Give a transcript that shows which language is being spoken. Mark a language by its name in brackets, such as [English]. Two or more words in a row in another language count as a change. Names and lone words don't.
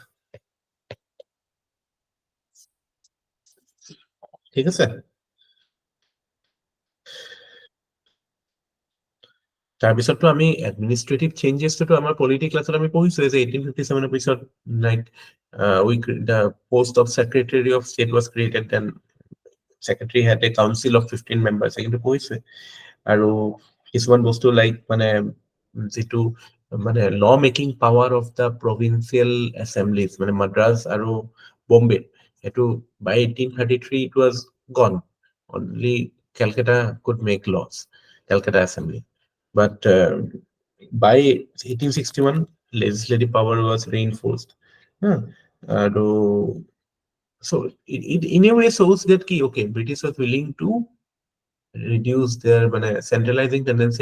[Assamese] ঠিক আছে? তাৰপিছততো আমি [English] administrative changes [Assamese] আমাৰ [English] polity class [Assamese] আমি পঢ়িছো যে 1857 পিছত [English] like the post of Secretary of State was created, then Secretary had a council of 15 members, [Assamese] কিন্তু পঢ়িছে। আৰু কিছুমান বস্তু লাইক মানে যেটো মানে [English] law making power of the provincial assemblies [Assamese] মানে মাদ্ৰাজ আৰু বম্বে, এটো [English] by 1833 it was gone. Only Calcutta could make laws, Calcutta Assembly. But by 1861 legislative power was reinforced. So it in a way shows that okay, British was willing to reduce their centralizing tendency.